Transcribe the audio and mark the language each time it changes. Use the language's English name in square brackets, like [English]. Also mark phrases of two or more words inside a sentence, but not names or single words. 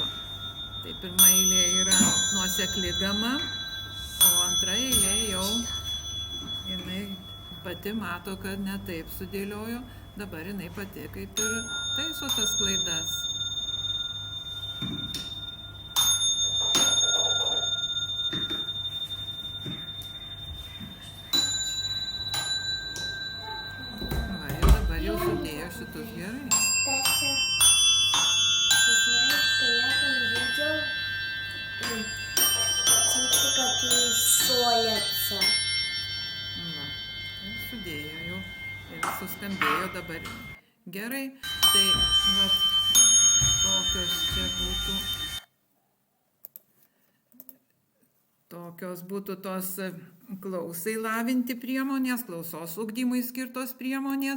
[Lithuanian] Tai pirma eilė yra nuosekli gama, o antra eilė jau jinai pati mato, kad ne taip sudėliojo, dabar jinai pati kaip ir taiso tas klaidas. Va, ir dabar jau sudėjo šitus gerai. [Russian] Стася, ты знаешь, что я там видел птицы, которые солятся. [Lithuanian] Va, ir sudėjo jau ir suskambėjo dabar gerai. Tai va, tokios būtų tos klausai lavinti priemonės, klausos ugdymui skirtos priemonės.